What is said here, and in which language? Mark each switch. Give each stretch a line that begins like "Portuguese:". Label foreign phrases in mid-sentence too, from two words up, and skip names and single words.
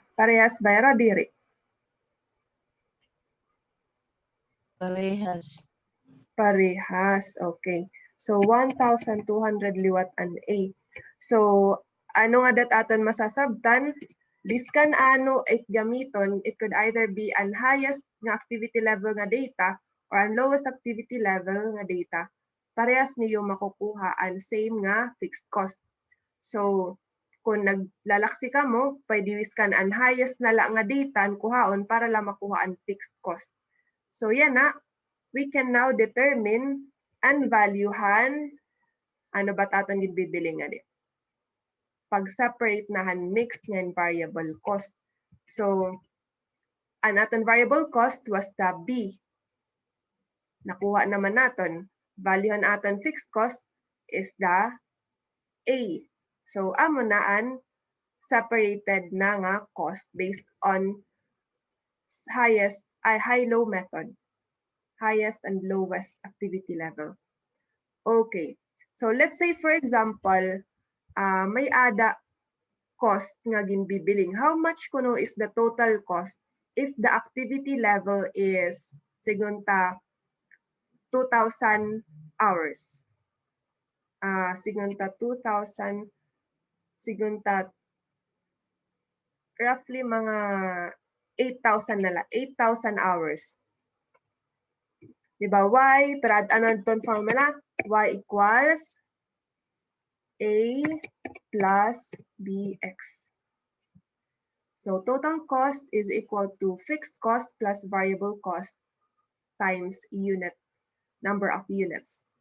Waray: Parehas bayra diri. Parehas. Parehas, okay. So 1,200 liwat an A. So, ano nga dat aton masasabtan? Biskan ano it gamiton,
English: it could either be
Waray: ang highest nga
English: activity level
Waray: nga data or ang
English: lowest activity level
Waray: nga data. Parehas niyo makukuha ang same nga
English: fixed cost.
Waray: So, kung naglalaksi ka mo, pwede wiskan ang highest na lang nga data ang kuhaon para lang makuha ang
English: fixed cost.
Waray: So, yan na.
English: We can now determine and
Waray: valuehan ano ba taton ibibili nga di. Pag-separate nahan mixed nga
English: variable cost.
Waray: So, ang aton
English: variable cost was the B.
Waray: Nakuha naman naton. Valuehan aton
English: fixed cost is the A.
Waray: So, amo na ang separated na nga cost
English: based on high-low method. Highest and lowest activity level. Okay. So, let's say for example,
Waray: may ada cost nga ginbibiling.
English: How much kuno is the total cost if the activity level is sigunta 2,000 hours?
Waray: Sigunta 2,000, sigunta roughly mga 8,000 na lang, 8,000 hours. Diba? Y, pero ano itong formula?
English: Y equals A plus BX. So total cost is equal to fixed cost plus variable cost times number of units.